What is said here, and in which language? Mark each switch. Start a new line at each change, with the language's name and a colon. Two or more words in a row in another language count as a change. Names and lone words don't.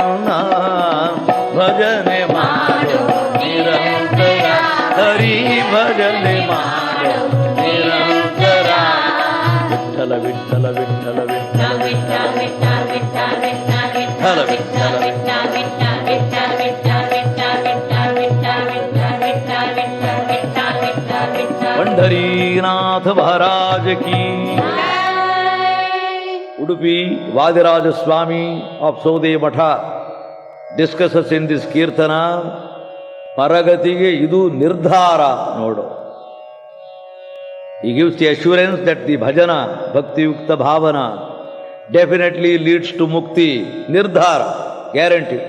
Kannada: ಭಜನೆ ಮಾಡು ನಿರಂತರ ಹರಿ ಭಜನೆ ಮಾಡು ನಿರಂತರ ವಿಠಲ ವಿಠಲ ವಿಠಲ ವಿಠಲ ವಿಠಲ ವಿಠಲ
Hindi: पंढरीनाथ महाराज की
English: Udupi Vadiraja Swami of Sode Matha discusses in this Kirtana Paragatige Idu Nirdhara Nodo. He gives the assurance that the bhajana, Bhakti Yukta Bhavana definitely leads to Mukti, Nirdhara, guaranteed.